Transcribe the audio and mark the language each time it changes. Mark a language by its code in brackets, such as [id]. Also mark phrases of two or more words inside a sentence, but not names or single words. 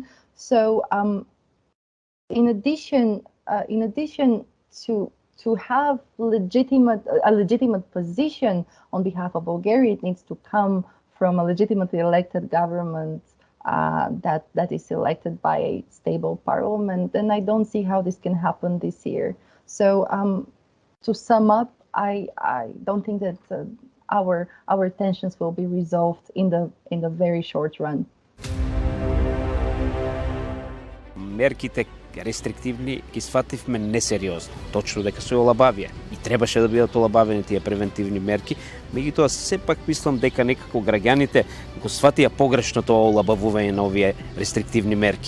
[en] So, in addition to have a legitimate position on behalf of Bulgaria, it needs to come from a legitimately elected government that is elected by a stable parliament. And I don't see how this can happen this year. So to sum up, I don't think that our tensions will be resolved in the very short run. [mk] Мерките рестриктивни ги свативме несериозно, точно дека се олабавија и требаше да бидат олабавени тие превентивни мерки, меѓутоа сепак мислам дека некако граѓаните го сватија погрешно тоа олабавување на овие рестриктивни мерки.